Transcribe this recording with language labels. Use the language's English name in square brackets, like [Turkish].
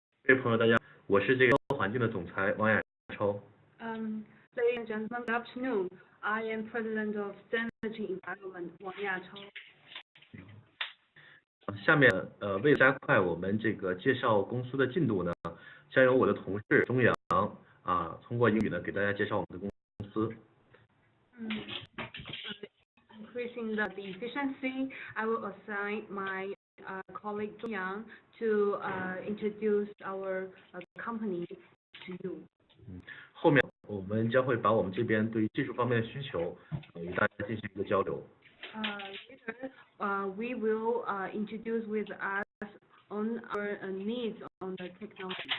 [Chinese] 各位朋友，大家好，我是这个环境的总裁王亚超。 [English] Ladies and gentlemen, good afternoon. I am President of ZENITY Environment, Wang Yachao. [Chinese] 下面为了加快我们这个介绍公司的进度呢，将由我的同事钟阳通过英语呢给大家介绍我们的公司。 [English] Increasing the efficiency, I will assign my colleague Zhong Yang to introduce our company to you. [Chinese] 后面我们将会把我们这边对于技术方面的需求与大家进行一个交流。 [English] Later, we will introduce with us on our needs on the technology.